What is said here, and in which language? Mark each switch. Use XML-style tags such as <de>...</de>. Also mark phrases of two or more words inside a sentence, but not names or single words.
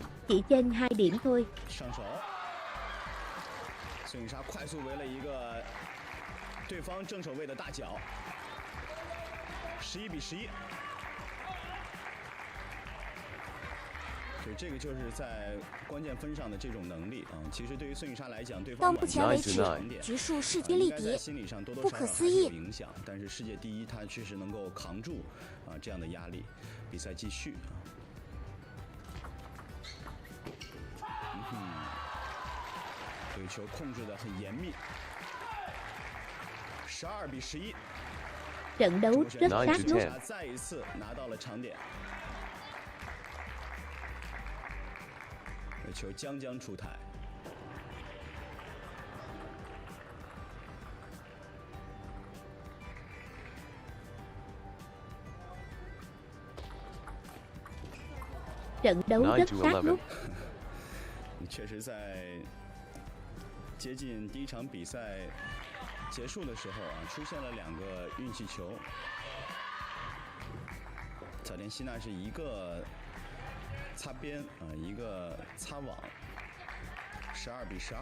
<vi>Chỉ trên 2 điểm thôi.</vi> <zh>上手，孙颖莎快速围了一个对方正手位的大脚，11比11。对，这个就是在关键分上的这种能力啊。其实对于孙颖莎来讲，对方到目前为止，局数势均力敌，不可思议。影响，但是世界第一，他确实能够扛住啊这样的压力。比赛继续啊。这个球控制得很严密，12比11。</zh> <vi>trận đấu rất sát nút。</vi> <zh>再一次拿到了长点，这球将将出台。</zh> <vi>trận đấu rất sát nút。</vi> <zh>确实在。接近第1场比赛结束的时候啊，出现了2个运气球。早田希娜是一个擦边啊，一个擦网，12比12。</zh>